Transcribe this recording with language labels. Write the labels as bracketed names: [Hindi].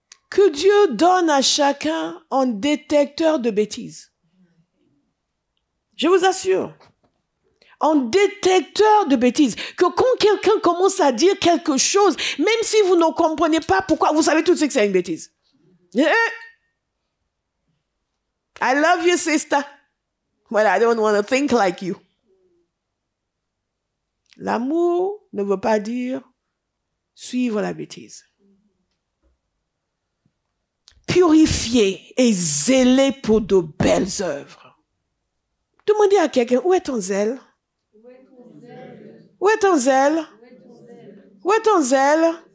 [French] Que Dieu donne à chacun un détecteur de bêtises. Je vous assure. Un détecteur de bêtises. Que quand quelqu'un commence à dire quelque chose, même si vous ne comprenez pas pourquoi, vous savez tout de suite que c'est une bêtise. [English] I love you, sister. Well, I don't want to think like you. [French] L'amour ne veut pas dire suivre la bêtise. Purifié et zélé pour de belles œuvres. Demandez à quelqu'un, où est ton zèle? Où est ton zèle? Où est ton zèle?